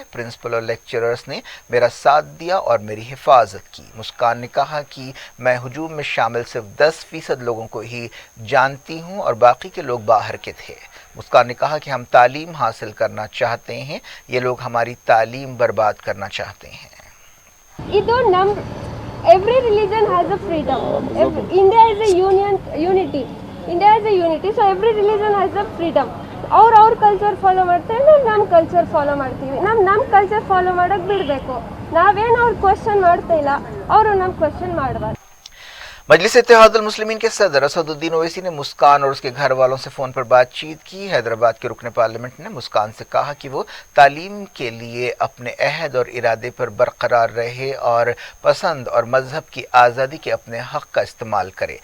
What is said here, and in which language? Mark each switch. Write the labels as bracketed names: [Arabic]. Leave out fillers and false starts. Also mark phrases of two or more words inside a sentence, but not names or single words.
[Hindi] प्रिंसिपल और लेक्चरर्स ने मेरा साथ दिया और मेरी हिफाजत की। मुस्कान ने कहा कि मैं हुजूम में शामिल सिर्फ 10% लोगों को ही जानती हूं और बाकी के लोग बाहर के थे। मुस्कान ने कहा कि हम तालीम हासिल करना चाहते हैं, ये लोग हमारी तालीम बर्बाद करना चाहते हैं। [English] Every religion has a freedom. India is a unity. India is a unity, so every religion has a freedom. [Kannada] ಅವ್ರ ಕಲ್ಚರ್ ಫಾಲೋ ಮಾಡ್ತೇವೆ, ನಮ್ಮ ಕಲ್ಚರ್ ಫಾಲೋ ಮಾಡ್ತೀವಿ. ನಮ್ಮ ಕಲ್ಚರ್ ಫಾಲೋ ಮಾಡೋಕೆ ಬಿಡಬೇಕು. ನಾವೇನು ಅವ್ರು ಕ್ವೆಶ್ಚನ್ ಮಾಡ್ತಾ ಇಲ್ಲ, ಅವರು ನಮ್ಮ ಕ್ವೆಶ್ಚನ್ ಮಾಡಬಾರ್ದು। [Hindi] मजलिस इत्तेहादुल मुस्लिमीन के सदर असदुद्दीन ओवैसी ने मुस्कान और उसके घर वालों से फ़ोन पर बातचीत की। हैदराबाद के रुकन पार्लियामेंट ने मुस्कान से कहा कि वो तालीम के लिए अपने अहद और इरादे पर बरकरार रहे और पसंद और मजहब की आज़ादी के अपने हक़ का इस्तेमाल करे।